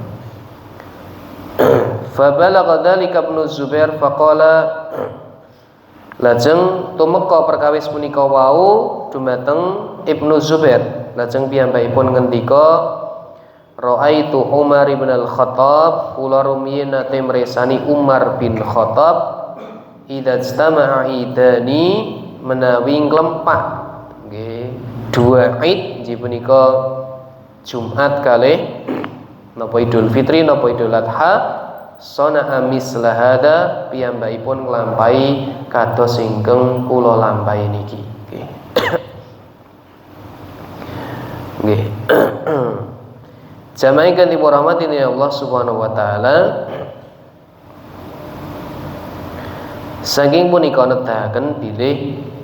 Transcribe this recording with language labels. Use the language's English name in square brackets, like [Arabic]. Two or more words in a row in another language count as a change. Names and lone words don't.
[Arabic] فبلغ ذلك ابن الزبير فقال, [Javanese] lajeng tumeka perkawis punika wau dumateng Ibnu Zubair. Lajeng piyambakipun ngendika Ra'aitu Umar bin Al-Khattab, kula rumiyin nate mresani Umar bin Khattab [Arabic] إذا اجتمع عيدان [Javanese] menawi nglempak nggih dua Id inggih punika Jumat kalih napa Idul Fitri napa Idul Adha, [Arabic] صنع مثل هذا [Javanese] piyambakipun nglampahi kados ingkang kula lampahi niki nggih. Nggih. Jamaah ingkang dirahmati Allah [Arabic] سبحانه وتعالى, [Javanese] saking punika nedahaken bilih